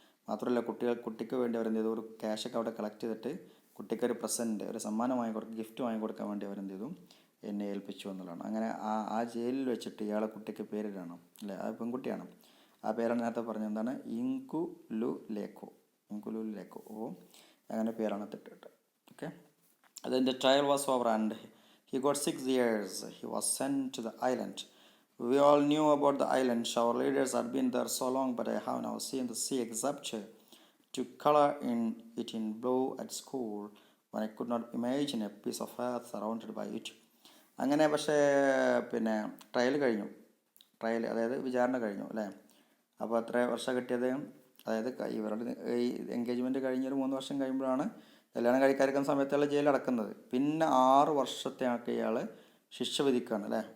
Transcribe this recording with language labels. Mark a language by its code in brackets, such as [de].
[ml] മാത്രമല്ല കുട്ടിക്ക് വേണ്ടി അവരെന്ത് ചെയ്തു, ഒരു ക്യാഷൊക്കെ അവിടെ കളക്ട് ചെയ്തിട്ട് കുട്ടിക്കൊരു പ്രസൻറ്റ്, ഒരു സമ്മാനം ഗിഫ്റ്റ് വാങ്ങിക്കൊടുക്കാൻ വേണ്ടി അവരെന്ത് ചെയ്തു, എന്നെ ഏൽപ്പിച്ചു എന്നുള്ളതാണ്. അങ്ങനെ ആ ജയിലിൽ വെച്ചിട്ട് ഇയാളെ കുട്ടിക്ക് പേരിടണം അല്ലേ, ആ പെൺകുട്ടിയാണ്. ആ പേരാണ് നേരത്തെ പറഞ്ഞത്, എന്താണ്, ഇൻകുലുലേക്കോ. അപ്പോൾ അങ്ങനെ പേരാണ് ഇട്ടിട്ട്. [en] Okay, then the trial was over and he got 6 years. He was sent to the island. We all knew about the island. Our leaders had been there so long, but I have now seen the sea except to color it in blue at school when I could not imagine a piece of earth surrounded by it. [ml] അങ്ങനെ പക്ഷേ പിന്നെ trial കഴിഞ്ഞു, അതായത് വിചാരണ കഴിഞ്ഞു അല്ലേ. അപ്പോൾ എത്ര വർഷം കിട്ടിയത്, അതായത് ഇവരുടെ ഈ എൻഗേജ്മെൻറ്റ് കഴിഞ്ഞൊരു 3 വർഷം കഴിയുമ്പോഴാണ് കല്യാണം കഴിക്കാതിരിക്കുന്ന സമയത്തുള്ള ജയിൽ അടക്കുന്നത്. പിന്നെ 6 വർഷത്തെയൊക്കെ ഇയാൾ ശിക്ഷ വിധിക്കുകയാണ് അല്ലേ.